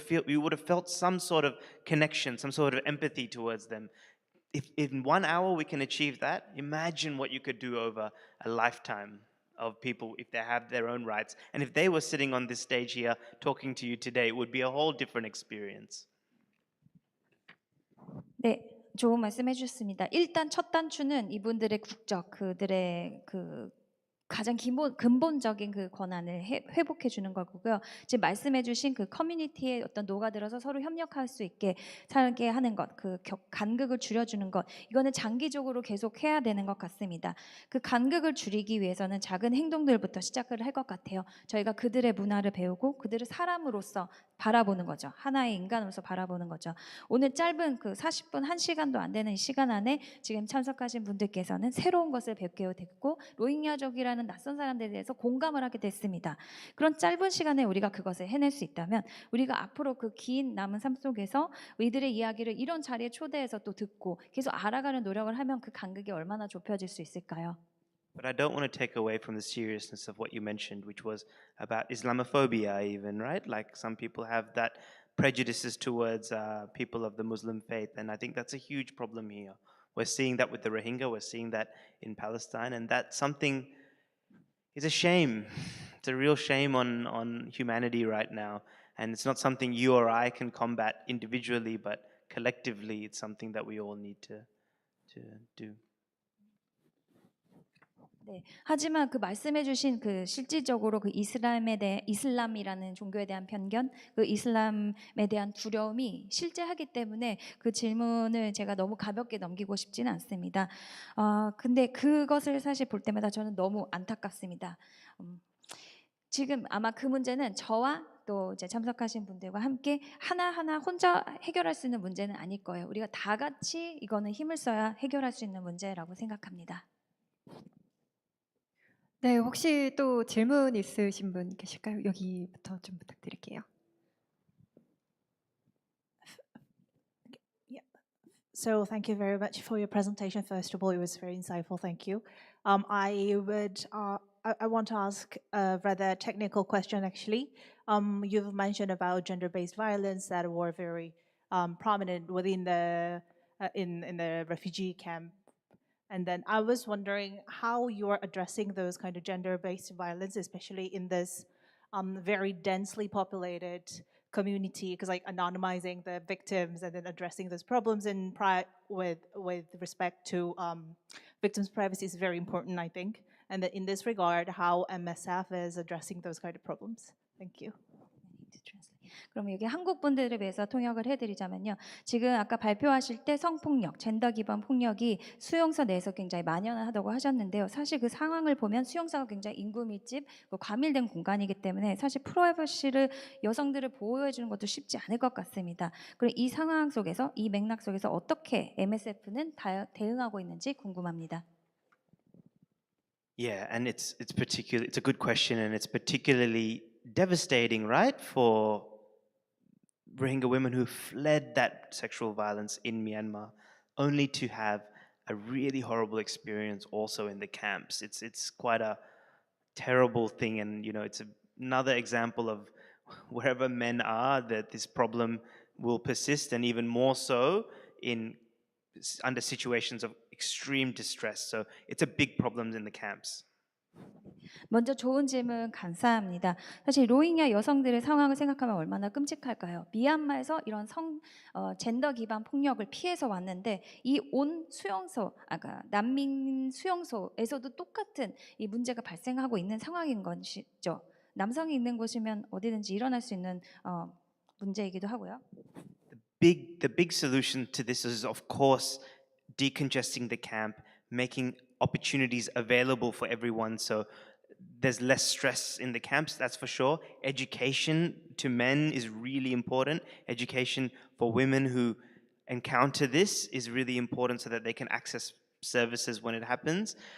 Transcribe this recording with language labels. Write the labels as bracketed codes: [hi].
[en] You would have felt some sort of connection, some sort of empathy towards them. If in 1 hour we can achieve that, imagine what you could do over a lifetime of people if they have their own rights. And if they were sitting on this stage here talking to you today, it would be a whole different experience. [ko] 네, 좋은 말씀해 주셨습니다. 일단 첫 단추는 이분들의 국적, 그들의 가장 근본적인 그 권한을 회복해 주는 거고요. 지금 말씀해 주신 그 커뮤니티에 어떤 녹아들어서 서로 협력할 수 있게 살게 하는 것, 그 간극을 줄여주는 것, 이거는 장기적으로 계속 해야 되는 것 같습니다. 그 간극을 줄이기 위해서는 작은 행동들부터 시작을 할 것 같아요. 저희가 그들의 문화를 배우고 그들을 사람으로서 바라보는 거죠. 하나의 인간으로서 바라보는 거죠. 오늘 짧은 그 40분, 1시간도 안 되는 이 시간 안에 지금 참석하신 분들께서는 새로운 것을 배우게 됐고, 로힝야족이라는 로힝야라는 낯선 사람들에 대해서 공감을 하게 됐습니다. 그런 짧은 시간에 우리가 그것을 해낼 수 있다면 우리가 앞으로 그 긴 남은 삶 속에서 이들의 이야기를 이런 자리에 초대해서 또 듣고 계속 알아가는 노력을 하면 그 간극이 얼마나 좁혀질 수 있을까요? [en] But I don't want to take away from the seriousness of what you mentioned, which was about Islamophobia, even, right? Like some people have that prejudices towards people of the Muslim faith, and I think that's a huge problem here. We're seeing that with the Rohingya, we're seeing that in Palestine, and that's something is a shame. It's a real shame on humanity right now, and it's not something you or I can combat individually, but collectively, it's something that we all need to do. [ko] 네. 하지만 그 말씀해주신 그 실질적으로 그 이슬람이라는 종교에 대한 편견, 그 이슬람에 대한 두려움이 실제하기 때문에 그 질문을 제가 너무 가볍게 넘기고 싶지는 않습니다. 근데 그것을 사실 볼 때마다 저는 너무 안타깝습니다. 지금 아마 그 문제는 저와 또 이제 참석하신 분들과 함께 하나하나 혼자 해결할 수 있는 문제는 아닐 거예요. 우리가 다 같이 이거는 힘을 써야 해결할 수 있는 문제라고 생각합니다. 네, 혹시 또 질문 있으신 분 계실까요? 여기부터 좀 부탁드릴게요. [en] So thank you very much for your presentation. First of all, it was very insightful. Thank you. I want to ask a rather technical question. Actually, you've mentioned about gender-based violence that were very prominent within the in the refugee camp. And then I was wondering how you are addressing those kind of gender-based violence, especially in this very densely populated community, because like anonymizing the victims and then addressing those problems with respect to victims' privacy is very important, I think. And that in this regard, how MSF is addressing those kind of problems. Thank you. [ko] 그럼 여기 한국 분들을 위해서 통역을 해드리자면요. 지금 아까 발표하실 때 성폭력, 젠더 기반 폭력이 수용소 내에서 굉장히 만연하다고 하셨는데요. 사실 그 상황을 보면 수용소가 굉장히 인구 밀집, 과밀된 공간이기 때문에 사실 프라이버시를 여성들을 보호해 주는 것도 쉽지 않을 것 같습니다. 그리고 이 상황 속에서 이 맥락 속에서 어떻게 MSF는 대응하고 있는지 궁금합니다. [en] Yeah, and it's a good question, and it's particularly devastating, right, for Rohingya women who fled that sexual violence in Myanmar, only to have a really horrible experience also in the camps. It's quite a terrible thing, and you know, it's another example of wherever men are, that this problem will persist, and even more so under situations of extreme distress. So it's a big problem in the camps. [ko] 먼저 좋은 질문 감사합니다. 사실 로힝야 여성들의 상황을 생각하면 얼마나 끔찍할까요? 미얀마에서 이런 젠더 기반 폭력을 피해서 왔는데 이 온 수용소, 난민 수용소에서도 똑같은 이 문제가 발생하고 있는 상황인 것이죠. 남성이 있는 곳이면 어디든지 일어날 수 있는 문제이기도 하고요. [en] The big solution to this is, of course, decongesting the camp, making opportunities available for everyone, so there's less stress in the camps, that's for sure. Education to men is really important. Education for women who encounter this is really important so that they can access services when it happens.